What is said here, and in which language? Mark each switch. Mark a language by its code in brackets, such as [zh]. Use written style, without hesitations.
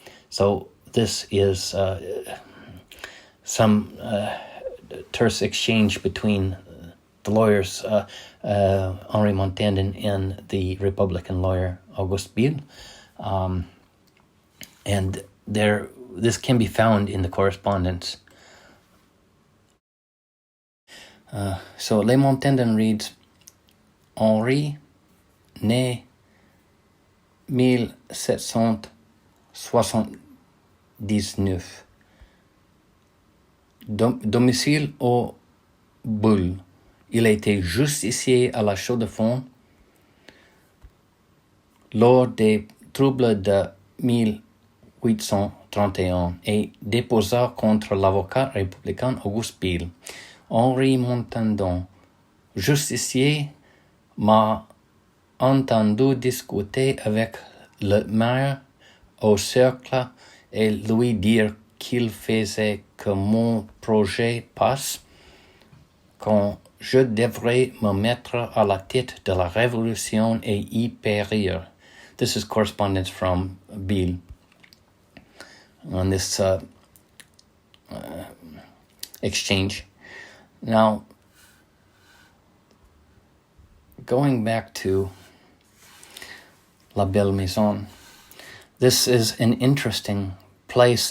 [en] So this is some terse exchange between the lawyers, Henri Montandon and the Republican lawyer Auguste Bille, and this can be found in the correspondence. [fr] So Les Montandon reads, Henri, né 1779, domicile au Bulle. Il était justicier à la Chaux de Fonds lors des troubles de 1831 et déposa contre l'avocat républicain Auguste Bille. Henri Montandon, justicier, m'a entendu discuter avec le maire au cercle et lui dire qu'il faisait que mon projet passe, quand je devrais me mettre à la tête de la révolution et y périr. [en] This is correspondence from Bille on this exchange. Now, going back to La Belle Maison, this is an interesting place.